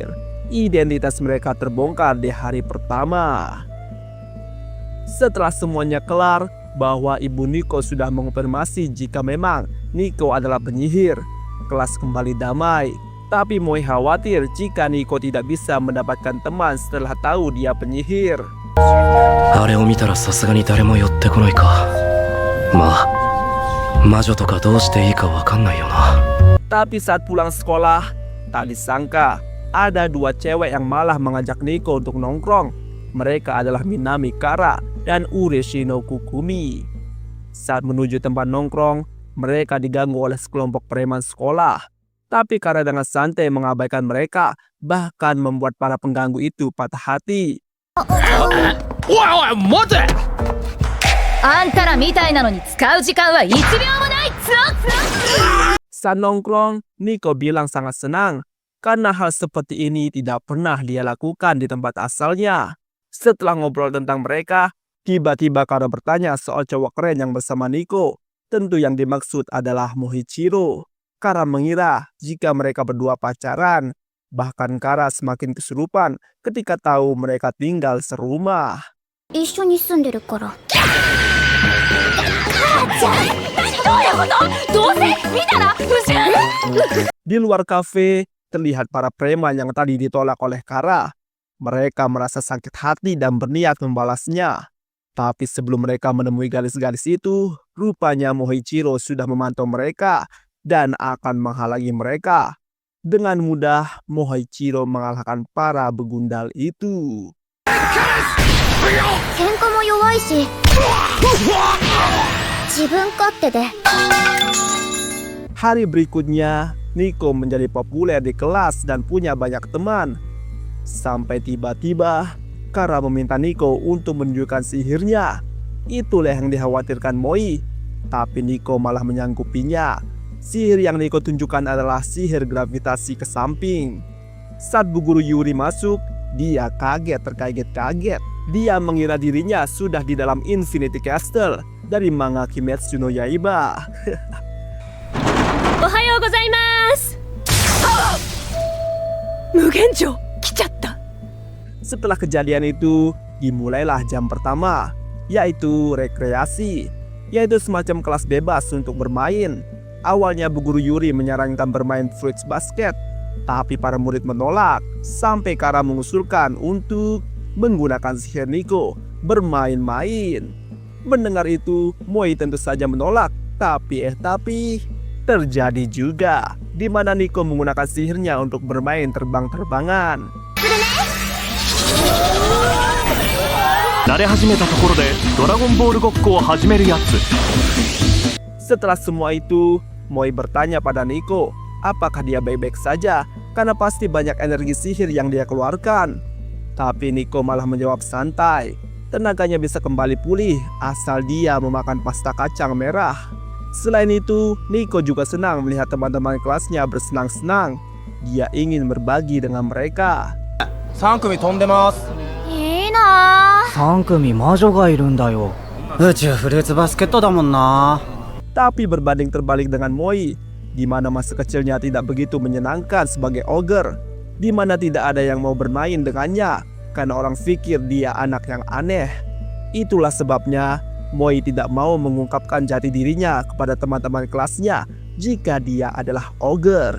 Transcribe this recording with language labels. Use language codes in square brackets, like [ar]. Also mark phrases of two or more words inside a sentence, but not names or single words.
[id] Identitas mereka terbongkar di hari pertama. Setelah semuanya kelar, bahwa ibu Nico sudah mengonfirmasi jika memang Nico adalah penyihir, kelas kembali damai. Tapi Moi khawatir jika Nico tidak bisa mendapatkan teman setelah tahu dia penyihir. [ja] あれを見たらさすがに誰も寄ってこないか。まあ、魔女とかどうしていいかわかんないよな。 [id] Tapi saat pulang sekolah, tak disangka ada dua cewek yang malah mengajak Nico untuk nongkrong. Mereka adalah Minami Kara dan Ureshino Kukumi. Saat menuju tempat nongkrong, mereka diganggu oleh sekelompok preman sekolah. Tapi Kara dengan santai mengabaikan mereka, bahkan membuat para pengganggu itu patah hati. [ja] あんたらみたいなのに使う時間は1秒もないっつの。 [id] Saat nongkrong, Nico bilang sangat senang karena hal seperti ini tidak pernah dia lakukan di tempat asalnya. Setelah ngobrol tentang mereka, tiba-tiba Kara bertanya soal cowok keren yang bersama Nico. Tentu yang dimaksud adalah Moichiro. Kara mengira jika mereka berdua pacaran. Bahkan Kara semakin kesurupan ketika tahu mereka tinggal serumah. [ja] 一緒に住んでるから。 [id] Di luar kafe, terlihat para preman yang tadi ditolak oleh Kara. Mereka merasa sakit hati dan berniat membalasnya. Tapi sebelum mereka menemui garis-garis itu, rupanya Moichiro sudah memantau mereka dan akan menghalangi mereka. Dengan mudah, Moichiro mengalahkan para begundal itu. [ja] 喧嘩も弱いし自分勝手で。 [id] Hari berikutnya, Nico menjadi populer di kelas dan punya banyak teman. Sampai tiba-tiba, Kara meminta Nico untuk menunjukkan sihirnya. Itulah yang dikhawatirkan Moi. Tapi Nico malah menyanggupinya. Sihir yang Nico tunjukkan adalah sihir gravitasi ke samping. Saat Bu Guru Yuri masuk, dia kaget terkaget-kaget. Dia mengira dirinya sudah di dalam Infinity Castle dari manga Kimetsu no Yaiba. [ja] おはようございます. 無限城、来ちゃった. [id] Setelah kejadian itu, dimulailah jam pertama, yaitu rekreasi, yaitu semacam kelas bebas untuk bermain. Awalnya Bu Guru Yuri menyarankan bermain [en] fruits basket, [id] tapi para murid menolak, sampai Kara mengusulkan untuk menggunakan sihir Nico bermain-main. Mendengar itu, Moi tentu saja menolak, tapi terjadi juga, di mana Nico menggunakan sihirnya untuk bermain terbang-terbangan. [ja] 慣れ始めたところでドラゴンボールごっこを始めるやつ。 [id] Setelah semua itu, Moi bertanya pada Nico, apakah dia baik-baik saja, karena pasti banyak energi sihir yang dia keluarkan. Tapi Nico malah menjawab santai, tenaganya bisa kembali pulih asal dia memakan pasta kacang merah. Selain itu, Nico juga senang melihat teman-teman kelasnya bersenang-senang. Dia ingin berbagi dengan mereka. [ja] 3 組飛んでます。いいなぁ。 3組魔女がいるんだよ。宇宙フルーツバスケットだもんな。 [id] Tapi berbanding terbalik dengan Moi, di mana masa kecilnya tidak begitu menyenangkan sebagai ogre, di mana tidak ada yang mau bermain dengannya karena orang pikir dia anak yang aneh. Itulah sebabnya Moi tidak mau mengungkapkan jati dirinya kepada teman-teman kelasnya jika dia adalah ogre.